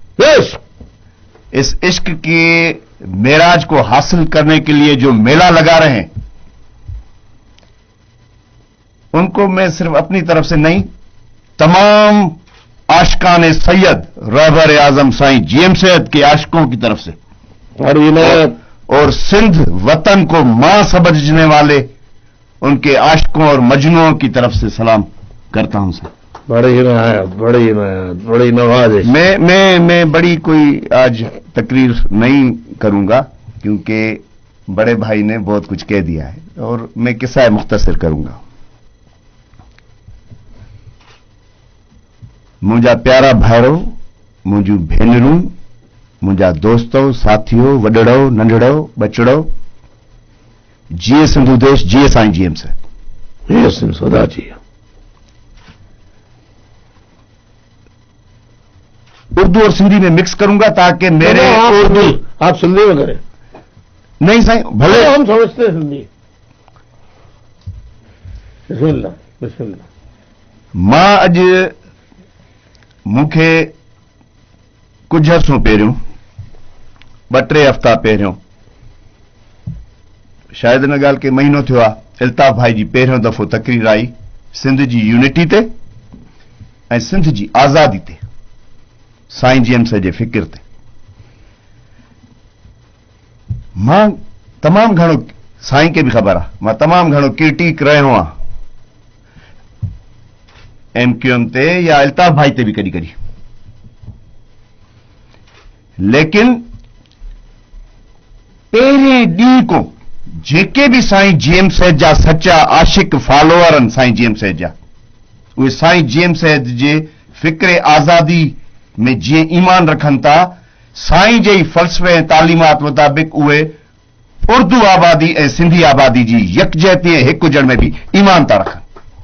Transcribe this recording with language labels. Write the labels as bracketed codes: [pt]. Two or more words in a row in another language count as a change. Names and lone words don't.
[ur] اس عشق کے معراج کو حاصل کرنے کے لیے جو میلہ لگا رہے ہیں ان کو میں صرف اپنی طرف سے نہیں، تمام عاشقان سید رہبر اعظم سائیں جی ایم سید کے عاشقوں کی طرف سے اور سندھ وطن کو ماں سمجھنے والے ان کے عاشقوں اور مجنوؤں کی طرف سے سلام کرتا ہوں سر. بڑی نوازش. میں بڑی کوئی آج تقریر نہیں کروں گا کیونکہ بڑے بھائی نے بہت کچھ کہہ دیا ہے اور میں قصہ مختصر کروں گا. [sd] मुझा प्यारा भाइरो, मुझू भेनरूं, मुझा दोस्तों, साथियों, वडड़ो, नंढड़ो, बचड़ो, जिए सिंधु देश, जिए साईं जीएम से। ये सिंध सदा जी। [ur] اردو اور سندھی میں مکس کروں گا تاکہ میرے اردو آپ سندھی میں کریں. نہیں سائیں، بھلے ہم سمجھتے ہیں سندھی. بسم اللہ بسم اللہ. [sd] मां अज मूंखे कुछ अर्सो पहिरियों, 2-3 हफ़्ता पहिरियों, शायदि हिन ॻाल्हि खे महीनो थियो आहे, अल्ताफ भाई जी पहिरियों दफ़ो तकरीर आई सिंध जी यूनिटी ते ऐं सिंध जी आज़ादी ते, साईं जीएम से जे फिक्र ते। मां तमामु घणो, साईं खे बि ख़बर आहे, मां तमामु घणो क्रिटिक रहियो आहियां एमक्यूएम ते या अल्ताफ भाई ते भी कड़ी कड़ी, लेकिन पहिरें ॾींहं को जेके भी साईं जीएम सैद जा सच्चा आशिक फॉलोअर आहिनि साईं जीएम सैद जा, उहे साईं जीएम सैद जे फिक्र आज़ादी में जीअं ईमान रखनि था, साईं जे ई फ़लसफ़े ऐं तालीमात मुताबिक़ उहे उर्दू आबादी ऐं सिंधी आबादी जी यकजहती ऐं हिकु हुजण में भी ईमान था रखनि।